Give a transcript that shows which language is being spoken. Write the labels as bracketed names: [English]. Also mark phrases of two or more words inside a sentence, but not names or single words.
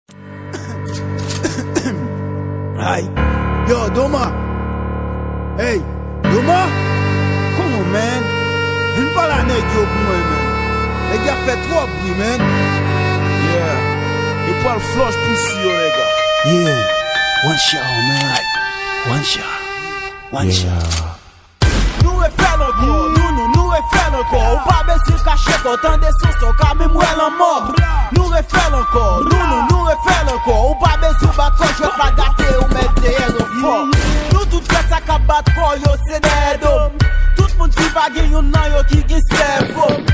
[Haitian Creole] Ay. Yo, Doma. [English] Hey, Doma. Come on, man. [Haitian Creole] Vin pa la nèg yo pou mwen, man. Nèg yo fè twò bri, man. Yeah. Yo pral flush pou si yo, nèg. [English] Yeah. One shot, man. One shot. One Yeah. shot. [Haitian Creole] Nou refè lankò, nou, nou, nou refè lankò. Ou pa bezwen kache kò, tande son son, ka menm wè lan mò. Nou refè lankò, nou, nou, nou refè lankò. Ou pa bezwen ba kò, jwè pa gate ou mèt deyè nou fò. Nou tout fè sa ka bat kò, yo, se nèg dom. Tout moun ti pa gen yon nan yo ki gen sèvo.